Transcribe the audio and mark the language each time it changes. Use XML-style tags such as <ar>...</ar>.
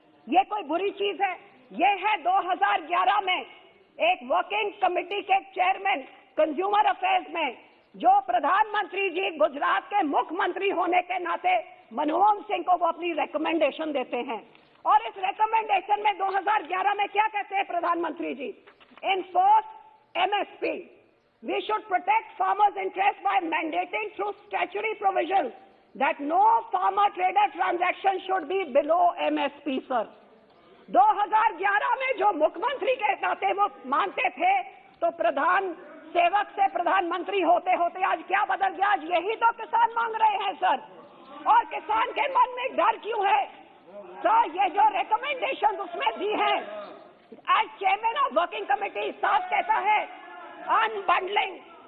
<hi>ये कोई बुरी चीज है? ये है 2011 में एक वर्किंग कमेटी के चेयरमैन कंज्यूमर अफेयर्स में, जो प्रधानमंत्री जी गुजरात के मुख्यमंत्री होने के नाते मनमोहन सिंह को वो अपनी रिकमेंडेशन देते हैं। और इस रिकमेंडेशन में 2011 में क्या कहते हैं प्रधानमंत्री जी?</hi> <en>Enforce MSP. We should protect farmers' interest by mandating through statutory provisions that no farmer-trader transaction should be below MSP, sir.</en> <hi>2011 में जो मुख्यमंत्री के नाते वो मानते थे, तो प्रधान सेवक से प्रधानमंत्री होते होते आज क्या बदल गया? आज यही तो किसान मांग रहे हैं सर। और किसान के मन में डर क्यों है सर? ये जो रिकमेंडेशन उसमें दी है,</hi> <en>as chairman of working committee</en> <hi>साफ कहता है अनबंडलिंग।</hi>